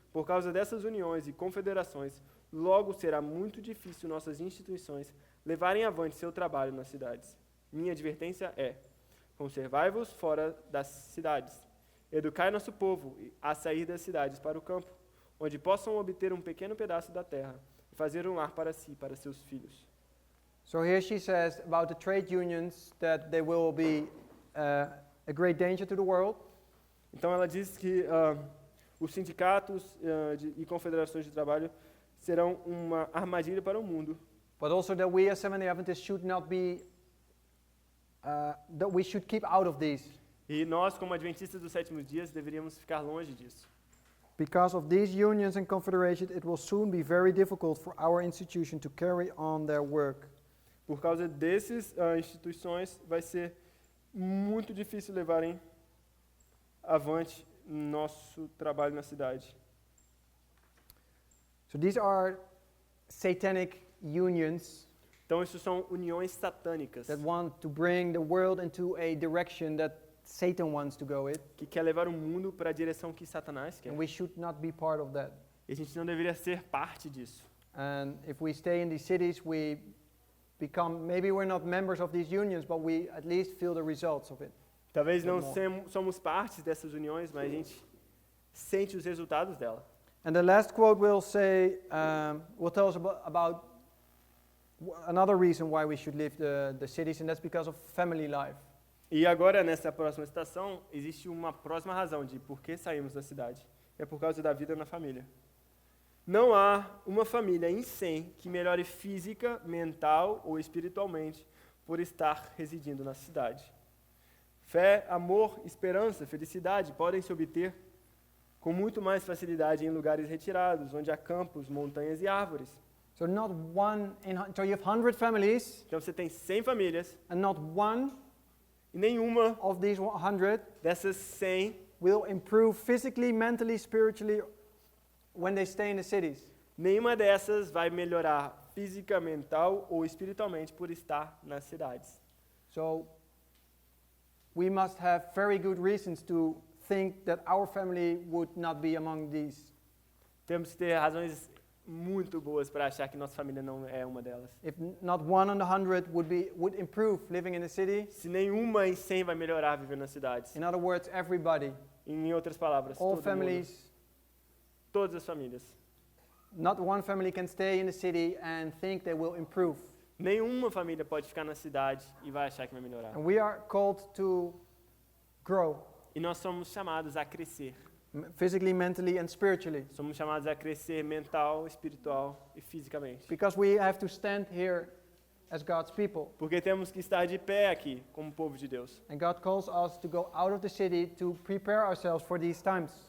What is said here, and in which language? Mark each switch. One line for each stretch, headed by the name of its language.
Portuguese: Por causa dessas uniões e confederações, logo será muito difícil nossas instituições levarem avante seu trabalho nas cidades. Minha advertência é: conservai-vos fora das cidades. Educai nosso povo a sair das cidades para o campo, onde possam obter um pequeno pedaço da terra e fazer um lar para si e para seus filhos.
English: So here she says about the trade unions that they will be a great danger to the world.
Portuguese: Então ela diz que os sindicatos e confederações de trabalho serão uma armadilha para o mundo.
English: But also that we as Seventh-day Adventists should not be, that we should keep out of these.
Portuguese: E nós, como adventistas dos sétimos dias, deveríamos ficar longe disso.
English: Because of these unions and confederations, it will soon be very difficult for our institution to carry on their work.
Portuguese: Por causa dessas instituições, vai ser muito difícil levarem avante nosso trabalho na cidade.
English: So these are satanic unions
Portuguese: Então, isso são uniões satânicas
English: that want to bring the world into a direction that Satan wants to go in,
Portuguese: que quer levar o mundo para a direção que Satanás quer.
English: and we should not be part of that.
Portuguese: E a gente não deveria ser parte disso.
English: And if we stay in these cities, we become, maybe we're not members of these unions, but we at least feel the results of it.
Portuguese: Talvez não Irmão. somos parte dessas uniões, mas a gente sente os resultados dela.
English: And the last quote will say, will tell us about another reason why we should leave the cities, and that's because of family life.
Portuguese: E agora, nessa próxima citação, existe uma próxima razão de por que saímos da cidade. É por causa da vida na família. Não há uma família em 100 que melhore física, mental ou espiritualmente por estar residindo na cidade. Fé, amor, esperança, felicidade podem se obter com muito mais facilidade em lugares retirados, onde há campos, montanhas e árvores.
English: So so you have 100 families,
Portuguese: Então você tem 100 famílias
English: and not one
Portuguese: e nenhuma
English: of these 100
Portuguese: dessas 100
English: will improve physically, mentally, spiritually when they stay in the cities.
Portuguese: Nenhuma dessas vai melhorar física, mental ou espiritualmente por estar nas cidades.
English: So we must have very good reasons to think that our family would not be among these.
Portuguese: Temos que ter razões muito boas para achar que nossa família não é uma delas.
English: If not one on the 100 would improve living in the city.
Portuguese: Se nenhuma em 100 vai melhorar vivendo nas cidades.
English: In other words, everybody,
Portuguese: Em outras palavras,
English: all
Portuguese: todo
English: families,
Portuguese: mundo, todas as famílias.
English: not one family can stay in the city and think they will improve.
Portuguese: Nenhuma família pode ficar na cidade e vai achar que vai melhorar.
English: And we are called to grow
Portuguese: E nós somos chamados a crescer.
English: physically, mentally, and spiritually.
Portuguese: Somos chamados a crescer mental, espiritual e fisicamente.
English: Because we have to stand here as God's people.
Portuguese: Porque temos que estar de pé aqui como povo de Deus.
English: And God calls us to go out of the city to prepare ourselves for these times